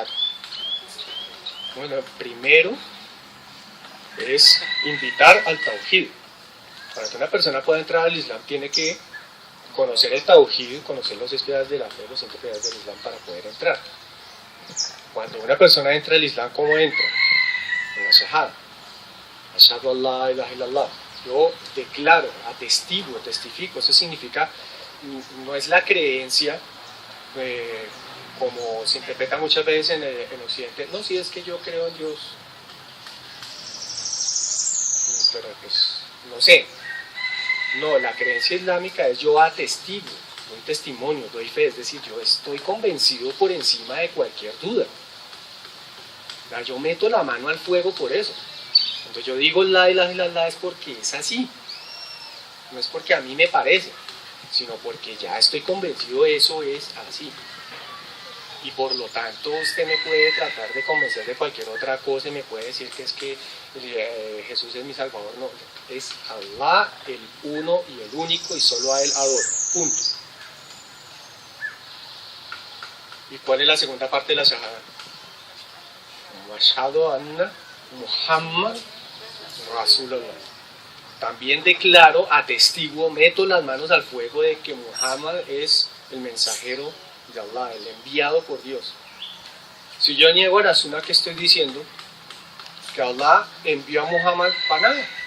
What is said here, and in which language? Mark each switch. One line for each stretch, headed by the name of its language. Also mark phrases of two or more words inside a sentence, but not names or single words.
Spanish: Bueno, primero es invitar al Tawhid. Para que una persona pueda entrar al Islam tiene que conocer el Tawhid, conocer los 6 pilares de la fe, los 5 pilares del Islam para poder entrar. Cuando una persona entra al Islam, ¿cómo entra? Con la shahada.
Arabic: أشهد أن لا إله إلا الله.
Spanish: Yo declaro, atestiguo, testifico. Eso significa, no es la creencia como se interpreta muchas veces en Occidente. No, si es que yo creo en Dios. Pero pues, no sé. No, la creencia islámica es yo atestigo, doy testimonio, doy fe. Es decir, yo estoy convencido por encima de cualquier duda. Yo meto la mano al fuego por eso. Cuando yo digo
Arabic: لا إله إلا الله
Spanish: es porque es así, no es porque a mí me parece, sino porque ya estoy convencido eso es así. Y por lo tanto usted me puede tratar de convencer de cualquier otra cosa y me puede decir que es que Jesús es mi Salvador. No, es Allah el uno y el único y solo a Él adoro, punto. ¿Y cuál es la segunda parte de la shahada?
Arabic: أشهد أن محمد رسول الله.
Spanish: También declaro, atestiguo, meto las manos al fuego de que Muhammad es el mensajero de Allah, el enviado por Dios. Si yo niego a la sunna que estoy diciendo, que Allah envió a Muhammad para nada.